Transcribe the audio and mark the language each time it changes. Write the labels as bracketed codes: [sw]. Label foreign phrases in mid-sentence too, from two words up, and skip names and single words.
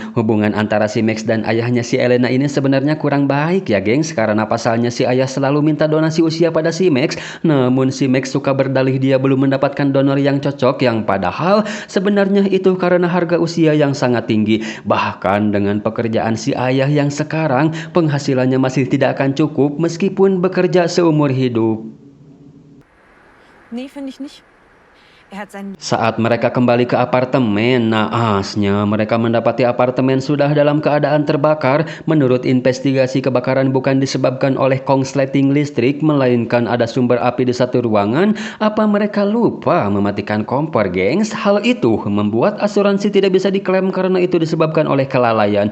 [id] Hubungan antara si Max dan ayahnya si Elena ini sebenarnya kurang baik ya gengs, karena pasalnya si ayah selalu minta donasi usia pada si Max, namun si Max suka berdalih dia belum mendapatkan donor yang cocok, yang padahal sebenarnya itu karena harga usia yang sangat tinggi. Bahkan dengan pekerjaan si ayah yang sekarang penghasilannya masih tidak akan cukup meskipun bekerja seumur hidup. [de] Nee, finde ich nicht. [id] Saat mereka kembali ke apartemen, naasnya mereka mendapati apartemen sudah dalam keadaan terbakar. Menurut investigasi, kebakaran bukan disebabkan oleh korsleting listrik, melainkan ada sumber api di satu ruangan. Apa mereka lupa mematikan kompor, gengs? Hal itu membuat asuransi tidak bisa diklaim karena itu disebabkan oleh kelalaian.